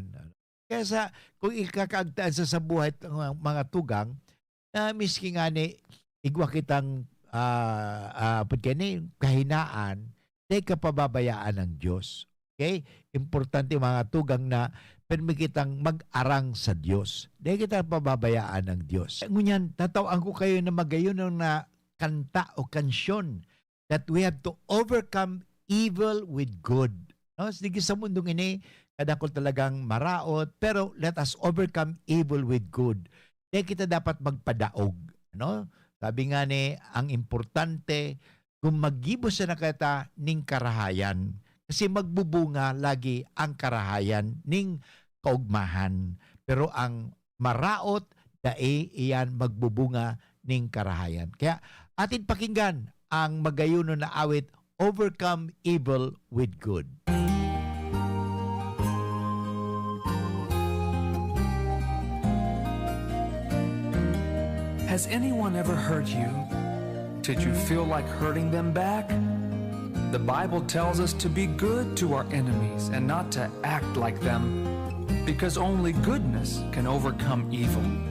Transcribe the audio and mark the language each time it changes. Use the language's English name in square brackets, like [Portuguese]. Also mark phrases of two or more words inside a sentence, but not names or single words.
[Bikol] Kaya kung ikakaagtaan sa buhay ng mga tugang, na miski nga ni igwa kitang kahinaan, dahil kapababayaan ng Diyos. Okay? Importante mga tugang na permi kitang mag-arang sa Diyos. Dahil kita pababayaan ng Diyos. Ngunyan, tatawaan ko kayo na magayon na kanta o kansyon [English] that we have to overcome evil with good. [Bikol] No? Sige sa mundong ini, kada ko talagang maraot, pero [English] let us overcome evil with good. [Bikol] Dahil kita dapat magpadaog. No? Sabi nga ni, ang importante, kung maggibo sa nakata ning karahayan, kasi magbubunga lagi ang karahayan ning kaugmahan. Pero ang maraot, dae iyan magbubunga ning karahayan. Kaya atin pakinggan ang magayuno na awit, [English] Overcome Evil with Good. Has anyone ever hurt you? Did you feel like hurting them back? The Bible tells us to be good to our enemies and not to act like them, because only goodness can overcome evil.